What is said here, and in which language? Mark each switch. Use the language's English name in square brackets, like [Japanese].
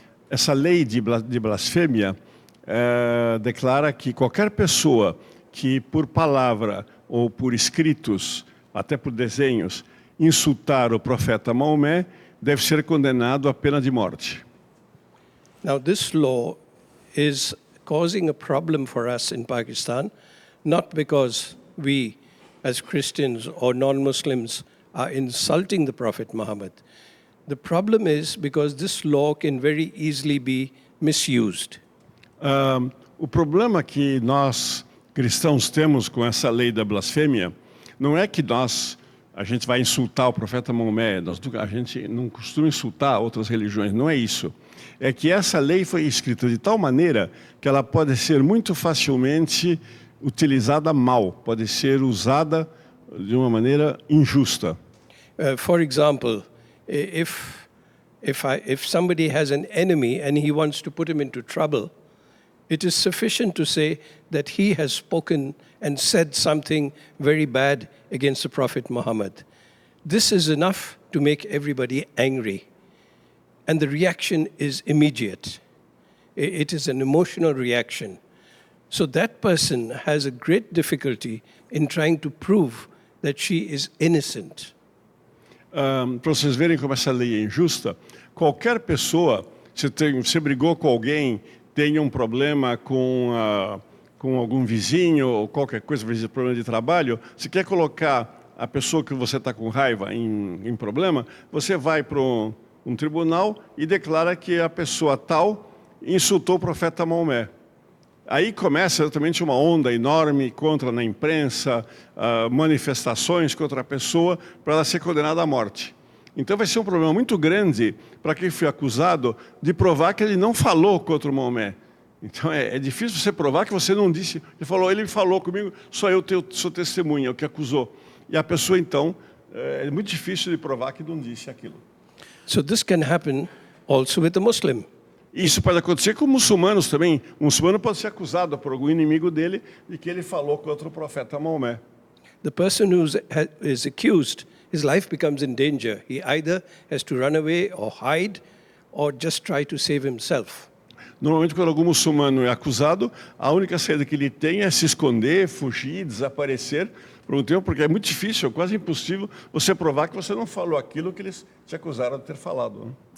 [Portuguese] Essa lei de blasfêmia declara que qualquer pessoa que por palavra ou por escritos, até por desenhos, insultar o profeta Maomé deve ser condenado à pena de morte. [English] Now this law is causing a problem for us in Pakistan, not because we as Christians or non-Muslims are insulting the Prophet Muhammad. The problem is because this law can very easily be misused. [Portuguese] O problema que nós cristãos temos com essa lei da blasfêmia não é que a gente vai insultar o profeta Maomé, a gente não costuma insultar outras religiões, não é isso. É que essa lei foi escrita de tal maneira que ela pode ser muito facilmente utilizada mal, pode ser usada de uma maneira injusta. [English] For example, if somebody has an enemy and he wants to put him into trouble, it is sufficient to say that he has spoken and said something very bad against the Prophet Muhammad. This is enough to make everybody angry. And the reaction is immediate. It is an emotional reaction. So that person has a great difficulty in trying to prove that she is innocent. [Portuguese] Para vocês verem como essa lei é injusta, qualquer pessoa, você brigou com alguém, tem um problema com algum vizinho ou qualquer coisa, problema de trabalho, se quer colocar a pessoa que você está com raiva em problema, você vai para um tribunal e declara que a pessoa tal insultou o profeta Maomé. Aí começa exatamente uma onda enorme na imprensa, manifestações contra a pessoa para ela ser condenada à morte. Então vai ser um problema muito grande para quem foi acusado de provar que ele não falou contra o Maomé. Então é difícil você provar que você não disse. Ele falou comigo, só eu sou testemunha, o que acusou. E a pessoa então, é muito difícil de provar que não disse aquilo. [English] So this can happen also with a Muslim. [Portuguese] Isso pode acontecer com muçulmanos também. Um muçulmano pode ser acusado por algum inimigo dele de que ele falou contra o profeta Maomé. [English] The person who is accused, his life becomes in danger. He either has to run away or hide or just try to save himself. [Portuguese] Normalmente, quando algum muçulmano é acusado, a única saída que ele tem é se esconder, fugir, desaparecer por um tempo, porque é muito difícil, quase impossível, você provar que você não falou aquilo que eles te acusaram de ter falado.